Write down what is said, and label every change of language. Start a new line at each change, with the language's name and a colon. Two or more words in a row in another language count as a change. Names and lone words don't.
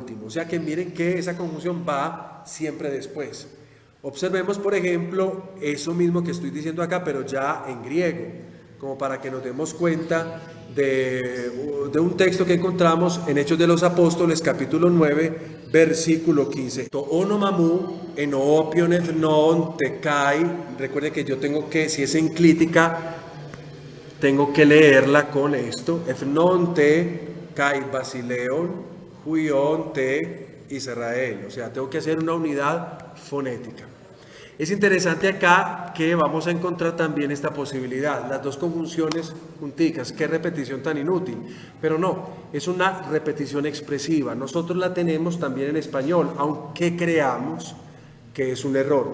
Spanish: O sea que miren que esa conjunción va siempre después. Observemos, por ejemplo, eso mismo que estoy diciendo acá, pero ya en griego, como para que nos demos cuenta de un texto que encontramos en Hechos de los Apóstoles, capítulo 9, versículo 15.
Greek: τὸ ὄνομά μου ἐνώπιον ἐθνῶν τε καὶ.
Spanish: Recuerde que yo tengo que, si es enclítica, tengo que leerla con esto.
Greek: ἐθνῶν τε καὶ βασιλέων, υἱῶν τε Ἰσραήλ.
Spanish: O sea, tengo que hacer una unidad fonética. Es interesante acá que vamos a encontrar también esta posibilidad, las dos conjunciones junticas. Qué repetición tan inútil, pero no, es una repetición expresiva. Nosotros la tenemos también en español, aunque creamos que es un error.